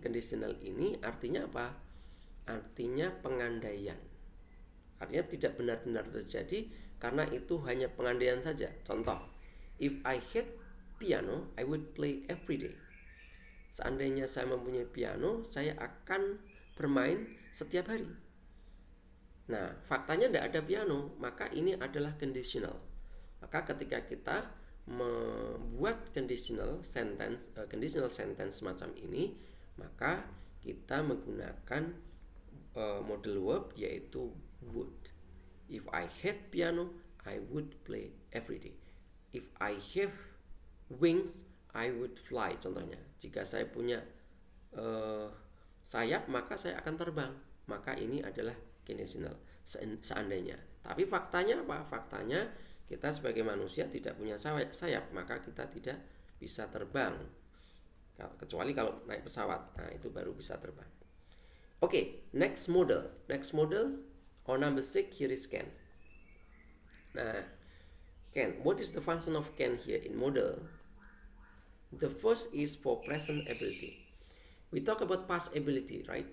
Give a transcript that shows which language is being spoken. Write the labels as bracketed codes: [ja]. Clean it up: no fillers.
[id] Conditional ini artinya apa? Artinya pengandaian. Artinya tidak benar-benar terjadi karena itu hanya pengandaian saja. Contoh, [en] if I had piano, I would play every day. [id] Seandainya saya mempunyai piano, saya akan bermain setiap hari. Nah, faktanya tidak ada piano, maka ini adalah conditional. Maka ketika kita membuat conditional sentence semacam ini, maka kita menggunakan model verb yaitu would. [en] If I had piano, I would play every day. If I have wings, I would fly. [id] Contohnya, jika saya punya sayap, maka saya akan terbang. Maka ini adalah conditional. Seandainya. Tapi faktanya apa? Faktanya kita sebagai manusia tidak punya sayap, maka kita tidak bisa terbang. Kecuali kalau naik pesawat, nah itu baru bisa terbang. [en] Okay, next model or number 6 here is can. Nah, can. What is the function of can here in model? The first is for present ability. We talk about past ability, right?